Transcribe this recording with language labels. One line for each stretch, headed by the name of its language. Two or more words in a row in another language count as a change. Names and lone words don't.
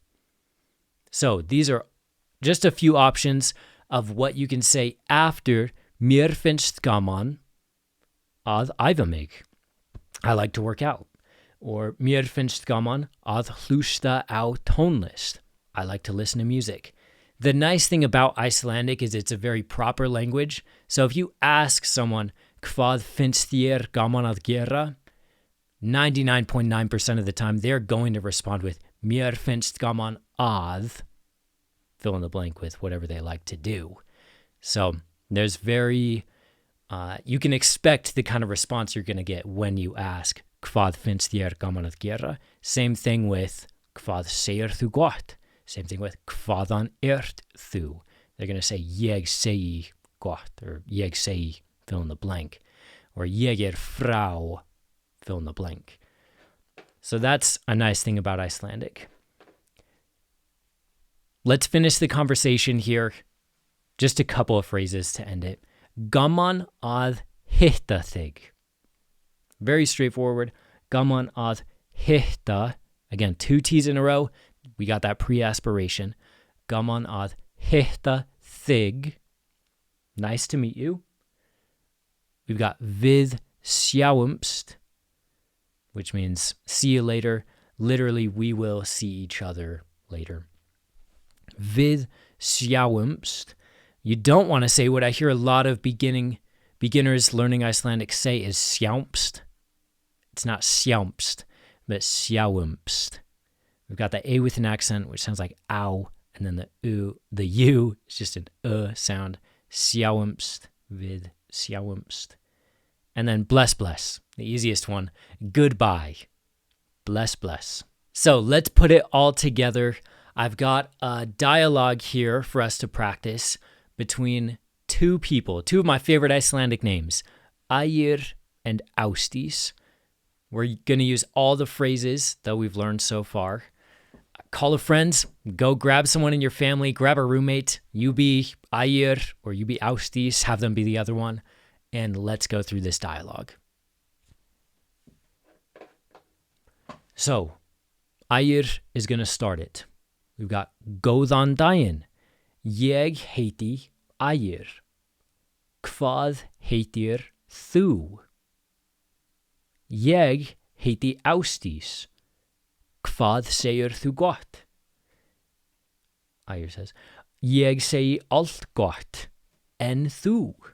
English: So these are just a few options of what you can say after
Icelandic: mér finnst gaman að æfa mig.
English: I like to work out.
Icelandic: Or mér finnst gaman að hlusta á tónlist.
English: I like to listen to music. The nice thing about Icelandic is it's a very proper language. So if you ask someone,
Icelandic: hvað finnst þér gaman að gera?
English: 99.9% of the time, they're going to respond with
Icelandic: mér finnst gaman að,
English: fill in the blank with whatever they like to do. So there's very, you can expect the kind of response you're going to get when you ask
Icelandic: hvað finnst þér gaman að gera?
English: Same thing with
Icelandic: hvað segir þú gott?
English: Same thing with
Icelandic: hvaðan ert þú?
English: They're going to say
Icelandic: ég segi gott,
English: or
Icelandic: ég segi,
English: fill in the blank, or
Icelandic: ég frá,
English: fill in the blank. So that's a nice thing about Icelandic. Let's finish the conversation here. Just a couple of phrases to end it.
Icelandic: Gaman að hitta þig.
English: Very straightforward.
Icelandic: Gaman að hitta.
English: Again, 2 T's in a row. We got that pre-aspiration.
Icelandic: Gaman að hitta þig.
English: Nice to meet you. We've got
Icelandic: við sjáumst,
English: which means see you later. Literally, we will see each other later.
Icelandic: Við sjáumst.
English: You don't want to say what I hear a lot of beginners learning Icelandic say is sjáumst. It's not sjáumst, but sjáumst. We've got the A with an accent, which sounds like ow, and then the U is just an sound.
Icelandic: Sjáumst, við sjáumst.
English: And then bless, the easiest one. Goodbye. Bless. So let's put it all together. I've got a dialogue here for us to practice between 2 people, 2 of my favorite Icelandic names, Ægir and Ásdís. We're going to use all the phrases that we've learned so far. Call a friend, go grab someone in your family, grab a roommate. You be Ægir or you be Ásdís, have them be the other one, and let's go through this dialogue. So, Ægir is going to start it. We've got
Icelandic: Góðan daginn. Ég heiti Ægir. Hvað heitir þú? Ég heiti Ásdís. Hvað segir þú gott? Ægir says, Ég segi allt gott, en þú?